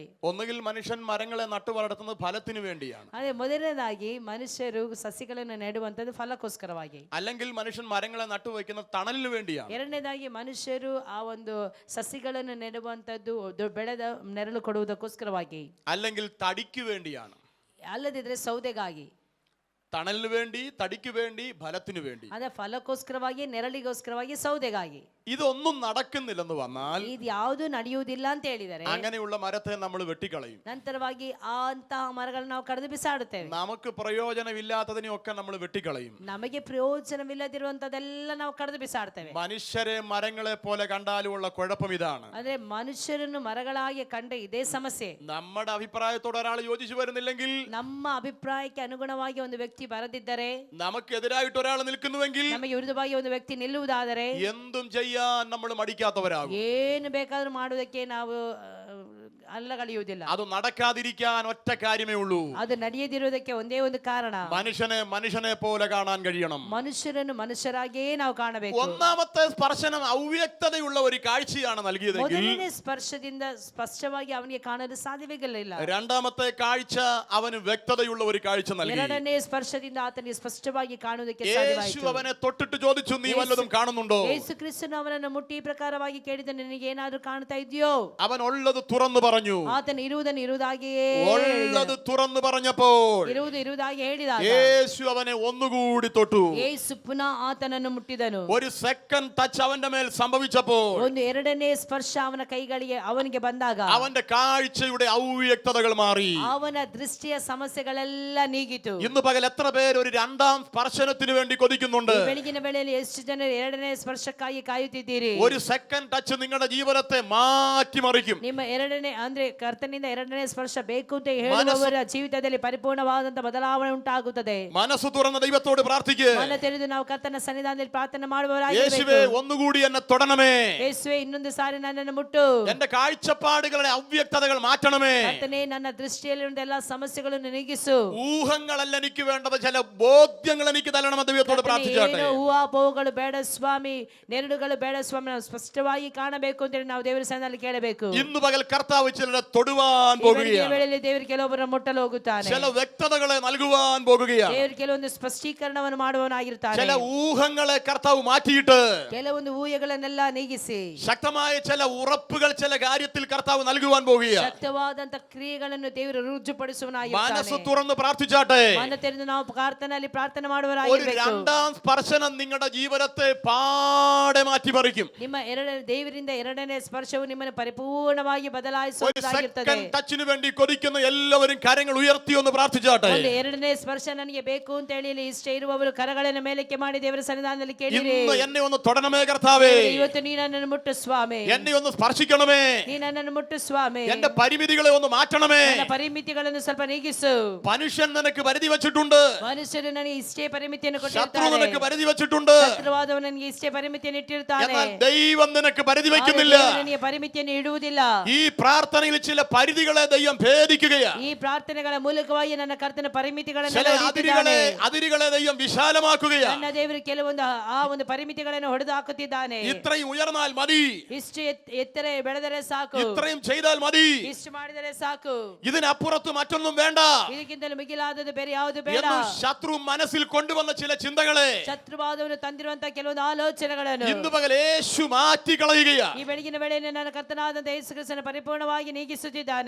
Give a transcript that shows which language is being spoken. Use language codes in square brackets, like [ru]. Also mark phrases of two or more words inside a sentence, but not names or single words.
[ml] ഒന്നുകിൽ മനുഷ്യൻ മരങ്ങളെ നട്ടു വളർത്തുന്നത് ഫലത്തിനു വേണ്ടിയാണ്. [kn] ಅದೇ ಮೊದಲನೇದಾಗಿ ಮನುಷ್ಯರು ಸಸಿಗಳನ್ನು ನೆಡುವಂತದ್ದು ಫಲಕ್ಕೋಸ್ಕರವಾಗಿ. [ml] അല്ലെങ്കിൽ മനുഷ്യൻ മരങ്ങളെ നട്ടു വയ്ക്കുന്നത് തണലിന് വേണ്ടിയാണ്. [kn] ಎರಡನೇದಾಗಿ ಮನುಷ್ಯರು ಆ ಒಂದು ಸಸಿಗಳನ್ನು ನೆಡುವಂತದ್ದು ಬೆಳೆದ ನೆರಳು ಕೊಡುವುದಕ್ಕೋಸ್ಕರವಾಗಿ. [ml] അല്ലെങ്കിൽ തടിക്ക് വേണ്ടിയാണ്. [kn] ಅಲ್ಲದಿದ್ರೆ ಸೌದೆಗಾಗಿ. [ml] തണലിന് വേണ്ടി, തടിക്ക് വേണ്ടി, ഫലത്തിനു വേണ്ടി. [kn] ಅದೇ ಫಲಕ್ಕೋಸ್ಕರವಾಗಿ, ನೆರಳಿಗೋಸ್ಕರವಾಗಿ, ಸೌದೆಗಾಗಿ. [ml] ഇതൊന്നും നടക്കുന്നില്ലെന്ന് വന്നാൽ [kn] ಇದು ಯಾವುದು ನಡೆಯುವುದಿಲ್ಲ ಅಂತ ಹೇಳಿದರೆ [ml] അങ്ങനെയുള്ള മരത്തെ നമ്മൾ വെട്ടിക്കളയും. [kn] ನಂತರವಾಗಿ ಅಂತಹ ಮರಗಳನ್ನು ನಾವು ಕಡಿದು ಬಿಸಾಡುತ್ತೇವೆ. [ml] നമുക്ക് പ്രയോജനമില്ലാത്തതിനെയൊക്കെ നമ്മൾ വെട്ടിക്കളയും. [kn] ನಮಗೆ ಪ್ರಯೋಜನವಿಲ್ಲದಿರುವಂತದೆಲ್ಲ ನಾವು ಕಡಿದು ಬಿಸಾಡ್ತೇವೆ. [ml] മനുഷ്യരെ മരങ്ങളെ പോലെ കണ്ടാലുമുള്ള കുഴപ്പം ഇതാണ്. [kn] ಅಂದ್ರೆ ಮನುಷ್ಯರನ್ನು ಮರಗಳಾಗಿ ಕಂಡ್ರೆ ಇದೇ ಸಮಸ್ಯೆ. [ml] നമ്മുടെ അഭിപ്രായത്തോട് ഒരാൾ യോജിച്ചു വരുന്നില്ലെങ്കിൽ, [kn] ನಮ್ಮ ಅಭಿಪ್ರಾಯಕ್ಕೆ ಅನುಗುಣವಾಗಿ ಒಂದು ವ್ಯಕ್ತಿ ಬರದಿದ್ದರೆ, [ml] നമുക്കെതിരായിട്ട് ഒരാൾ നിൽക്കുന്നുവെങ്കിൽ, [kn] ನಮಗೆ ವಿರುದ್ಧವಾಗಿ ಒಂದು ವ್ಯಕ್ತಿ ನಿಲ್ಲುವುದಾದರೆ [ml] എന്തും ചെയ്യാൻ നമ്മൾ മടിക്കാത്തവരാകും. [kn] ಏನು ಬೇಕಾದ್ರೂ ಮಾಡುವುದಕ್ಕೆ ನಾವು ಅಲ್ಲಗಳೆಯುವುದಿಲ್ಲ. [ml] അത് നടക്കാതിരിക്കാൻ ഒറ്റ കാര്യമേ ഉള്ളൂ. [kn] ಅದು ನಡೆಯದಿರುವುದಕ್ಕೆ ಒಂದೇ ಒಂದು ಕಾರಣ, [ml] മനുഷ്യനെ പോലെ കാണാൻ കഴിയണം. [kn] ಮನುಷ್ಯರನ್ನು ಮನುಷ್ಯರಾಗಿಯೇ ನಾವು ಕಾಣಬೇಕು. [ml] ഒന്നാമത്തെ സ്പർശനം ಅವ್ಯಕ್ತതയുള്ള ഒരു കാഴ്ചയാണ് നൽകിയതെങ്കിൽ, [kn] ಮೊದಲನೇ ಸ್ಪರ್ಶದಿಂದ ಸ್ಪಷ್ಟವಾಗಿ ಅವನಿಗೆ ಕಾಣಲು ಸಾಧ್ಯವಿರಲಿಲ್ಲ. [ml] രണ്ടാമത്തെ കാഴ്ച അവന് വ്യക്തതയുള്ള ഒരു കാഴ്ച നൽകി. [kn] ಎರಡನೇ ಸ್ಪರ್ಶದಿಂದ ಆತನಿಗೆ ಸ್ಪಷ್ಟವಾಗಿ ಕಾಣುವುದಕ್ಕೆ [ml] യേശു [kn] ಸಾಧ್ಯವಾಯಿತು. [ml] അവനെ തൊട്ടിട്ട് ചോദിച്ചു, നീ വല്ലതും കാണുന്നുണ്ടോ? [kn] ಯೇಸು ಕ್ರಿಸ್ತನು ಅವನನ್ನು ಮುಟ್ಟಿ ಈ ಪ್ರಕಾರವಾಗಿ ಕೇಳಿದ, ನಿನಗೆ ಏನಾದರೂ ಕಾಣ್ತಾ ಇದೆಯೋ? [ml] അവൻ ഉള്ളത് തുറന്നു പറഞ്ഞു. പറഞ്ഞു. [kn] ಆತನು ಇರುವುದನ್ನು ಇರುವುದಾಗಿಯೇ [ml] ഉള്ളത് തുറന്നു പറഞ്ഞപ്പോൾ [kn] ಇರುವುದಾಗಿ ಹೇಳಿದಾಗ [ml] യേശു അവനെ ഒന്നുകൂടി തൊട്ടു. [kn] ಯೇಸು ಪುನಃ ಆತನನ್ನು ಮುಟ್ಟಿದನು. [ml] ഒരു [en] second touch [ml] അവന്റെ മേൽ സംഭവിച്ചപ്പോൾ [kn] ಒಂದು ಎರಡನೇ ಸ್ಪರ್ಶ ಅವನ ಕೈಗಳಿಗೆ ಅವನಿಗೆ ಬಂದಾಗ [ml] അവന്റെ കാഴ്ചയുടെ ഔവ്യക്തതകൾ മാറി. [kn] ಅವನ ದೃಷ್ಟಿಯ ಸಮಸ್ಯೆಗಳೆಲ್ಲ ನೀಗಿತು. [ml] ഇന്ന് പകൽ എത്ര പേര് ഒരു രണ്ടാം സ്പർശനത്തിന് വേണ്ടി കൊതിക്കുന്നുണ്ട്? [kn] ಈ ಬೆಳಗಿನ ವೇಳೆಯಲ್ಲಿ ಎಷ್ಟು ಜನರು ಎರಡನೇ ಸ್ಪರ್ಶಕ್ಕಾಗಿ ಕಾಯುತ್ತಿದ್ದೀರಿ? [ml] ഒരു [en] second touch [ml] നിങ്ങളുടെ ജീവിതത്തെ മാറ്റിമറിക്കും. [kn] ನಿಮ್ಮ ಎರಡನೇ ಅಂದ್ರೆ ಕರ್ತನಿಂದ ಎರಡನೇ ಸ್ಪರ್ಶ ಬೇಕು ಅಂತ ಹೇಳುವವರ ಜೀವಿತದಲ್ಲಿ ಪರಿಪೂರ್ಣವಾದಂತ ಬದಲಾವಣೆ ಉಂಟಾಗುತ್ತದೆ. [ml] മനസ്സ് തുറന്ന ദൈവത്തോട് പ്രാർത്ഥിക്കുക. [kn] ಮನ ತೆರೆದು ನಾವು ಕರ್ತನ ಸನ್ನಿಧಾನದಲ್ಲಿ ಪ್ರಾರ್ಥನೆ [ml] യേശുവേ [kn] ಮಾಡುವವರಾಗಿರಬೇಕು. [ml] ഒന്നുകൂടി എന്നെ തൊടണമേ. [kn] ಯೇಸುವೆ ಇನ್ನೊಂದು ಸಾರಿ ನನ್ನನ್ನು ಮುಟ್ಟು. [ml] എന്റെ കാഴ്ചപ്പാടുകളുടെ അവ്യക്തതകൾ മാറ്റണമേ. [kn] ಕರ್ತನೇ ನನ್ನ ದೃಷ್ಟಿಯಲ್ಲಿರುವ ಎಲ್ಲ ಸಮಸ್ಯೆಗಳನ್ನು ನೀಗಿಸು. [ml] ഊഹങ്ങളല്ല എനിക്ക് വേണ്ടത്, ചില ബോധ്യങ്ങൾ എനിക്ക് തരണമെന്ന് ദൈവത്തോട് പ്രാർത്ഥിച്ചാട്ടെ. [kn] ಊಹಾಪೋಹಗಳು ಬೇಡ ಸ್ವಾಮಿ, ನೆರಳುಗಳು ಬೇಡ ಸ್ವಾಮಿ, ನಾವು ಸ್ಪಷ್ಟವಾಗಿ ಕಾಣಬೇಕು ಅಂತ ಹೇಳಿ ನಾವು ದೇವರ ಸನ್ನಿಧಾನದಲ್ಲಿ ಕೇಳಬೇಕು. [ml] ഇന്ന് പകൽ കർത്താവ് ചിലരെ തൊടുവാൻ പോകുകയാണ്. [kn] ವೇಳೆಯಲ್ಲಿ ದೇವರು ಕೆಲವೊಬ್ಬರನ್ನು ಮುಟ್ಟಲು ಹೋಗುತ್ತಾನೆ. [ml] ചില വ്യക്തതകളെ നൽകുവാൻ പോകുകയാണ്. [kn] ದೇವರು ಕೆಲವೊಂದು ಸ್ಪಷ್ಟೀಕರಣವನ್ನು ಮಾಡುವವನಾಗಿರ್ತಾನೆ. [ml] ചില ഊഹങ്ങളെ കർത്താവ് മാറ്റിയിട്ട് [kn] ಕೆಲವೊಂದು ಊಹೆಗಳನ್ನೆಲ್ಲ ನೀಗಿಸಿ [ml] ശക്തമായ ചില ഉറപ്പുകൾ ചില കാര്യത്തിൽ കർത്താവ് നൽകുവാൻ പോകുകയാണ്. [kn] ಶಕ್ತವಾದಂತ ಕ್ರಿಯೆಗಳನ್ನು ದೇವರು [ml] മനസ്സ് [kn] ರುಜುಪಡಿಸುವನಾಗಿರ್ತಾನೆ. [ml] തുറന്ന് പ്രാർത്ഥിച്ചാട്ടെ. [kn] ಮನ ತೆರೆದು ನಾವು ಪ್ರಾರ್ಥನೆಯಲ್ಲಿ ಪ್ರಾರ್ಥನೆ [ml] ഒരു [kn] ಮಾಡುವವರಾಗಿರಬೇಕು. [ml] രണ്ടാം സ്പർശനം നിങ്ങളുടെ ജീവിതത്തെ പാടെ മാറ്റിമറിക്കും. [kn] ನಿಮ್ಮ ದೇವರಿಂದ ಎರಡನೇ ಸ್ಪರ್ಶವು ನಿಮ್ಮನ್ನು ಪರಿಪೂರ್ಣವಾಗಿ [ml] ഒരു [kn] ಬದಲಾಯಿಸುವುದಾಗಿರುತ್ತದೆ. [en] second touch [ml] വേണ്ടി കൊതിക്കുന്ന എല്ലാവരും കരങ്ങൾ ഉയർത്തി ഒന്ന് പ്രാർത്ഥിച്ചാട്ടെ. [kn] ಒಂದು ಎರಡನೇ ಸ್ಪರ್ಶ ನನಗೆ ಬೇಕು ಅಂತ ಹೇಳಿ ಇಲ್ಲಿ ಇಷ್ಟ ಇರುವವರು ಕರಗಳನ್ನು ಮೇಲಕ್ಕೆ ಮಾಡಿ ದೇವರ ಸನ್ನಿಧಾನದಲ್ಲಿ ಕೇಳಿರಿ. [ml] ഇന്ന് എന്നെ ഒന്ന് തൊടണമേ കർത്താവേ. [kn] ಇವತ್ತು ನೀ ನನ್ನನ್ನು ಮುಟ್ಟು ಸ್ವಾಮಿ. [ml] എന്നെ ഒന്ന് സ്പർശിക്കണമേ. [kn] ನೀ ನನ್ನನ್ನು ಮುಟ್ಟು ಸ್ವಾಮಿ. [ml] എന്റെ പരിമിതികളെ ഒന്ന് മാറ്റണമേ. [kn] ನನ್ನ ಪರಿಮಿತಿಗಳನ್ನು ಸ್ವಲ್ಪ ನೀಗಿಸು. [ml] മനുഷ്യൻ നിനക്ക് പരിധി വെച്ചിട്ടുണ്ട്. [kn] ಮನುಷ್ಯರು ನನಗೆ ಇಷ್ಟೇ ಪರಿಮಿತಿಯನ್ನು [ml] ശത്രു [kn] ಕೊಟ್ಟಿರ್ತಾನೆ. [ml] നിനക്ക് പരിധി വെച്ചിട്ടുണ്ട്. [kn] ಶತ್ರುವಾದವನು ನನಗೆ ಇಷ್ಟೇ ಪರಿಮಿತಿಯನ್ನು ಇಟ್ಟಿರ್ತಾನೆ. [ml] എന്നാൽ ദൈവം നിനക്ക് പരിധി വെക്കുന്നില്ല. [kn] ದೇವರು ನನಗೆ ಪರಿಮಿತಿಯನ್ನು ಇಡುವುದಿಲ್ಲ. [ml] ഈ പ്രാർത്ഥനയിൽ ചില പരിധികളെ ദൈവം ഭേദിക്കുകയാണ്. [kn] ಈ ಪ್ರಾರ್ಥನೆಗಳ ಮೂಲಕವಾಗಿ ನನ್ನ ಕರ್ತನ ಪರಿಮಿತಿಗಳನ್ನು [ml] ചില അതിരുകളെ ദൈവം വിശാലമാക്കുകയാണ്. [kn] ನನ್ನ ದೇವರು ಕೆಲವೊಂದು ಆ ಒಂದು ಪರಿಮಿತಿಗಳನ್ನು ಹೊಡೆದು ಹಾಕುತ್ತಿದ್ದಾನೆ. [ml] ഇത്രയും ഉയർന്നാൽ മതി. [kn] ಇಷ್ಟು ಎತ್ತರ ಬೆಳೆದರೆ ಸಾಕು. [ml] ഇത്രയും ചെയ്താൽ മതി. [kn] ಇಷ್ಟು ಮಾಡಿದರೆ ಸಾಕು. [ml] ഇതിനപ്പുറത്ത് മറ്റൊന്നും വേണ്ട [kn] ಇದಕ್ಕಿಂತಲೂ ಮಿಗಿಲಾದದ್ದು ಬೇರೆ ಯಾವುದು ಬೇಡ. [ml] എന്ന് ശത്രു മനസ്സിൽ കൊണ്ടുവന്ന ചില ചിന്തകളെ [kn] ಶತ್ರುವಾದವನು ತಂದಿರುವಂತಹ ಕೆಲವೊಂದು ಆಲೋಚನೆಗಳನ್ನು [ml] ഇന്ന് പകൽ യേശു മാറ്റിക്കളയുകയാണ്. [kn] ಈ ಬೆಳಗಿನ ವೇಳೆಯಲ್ಲಿ ನನ್ನ ಕರ್ತನಾದಂತಹ ಯೇಸು ಕ್ರಿಸ್ತನು ಪರಿಪೂರ್ಣವಾಗಿ ನೀಗಿಸುತ್ತಿದ್ದಾನೆ.